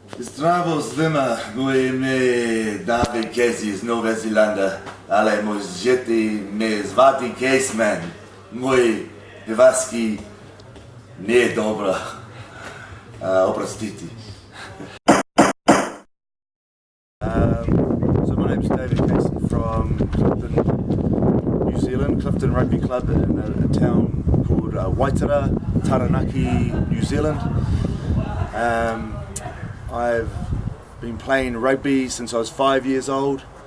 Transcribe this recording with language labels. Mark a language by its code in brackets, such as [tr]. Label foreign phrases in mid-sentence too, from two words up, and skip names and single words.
[hr] Zdravo svima, moje ime je Antony Casey iz Nove Zelanda, ale možete me zvati Caseman. Moj hrvatski nije dobro, oprostite. [en] So my name's Neven Ivezić from Clifton, New Zealand, Clifton Rugby Club in a town called Waitara, Taranaki, New Zealand. I've been playing rugby since I was 5 years old.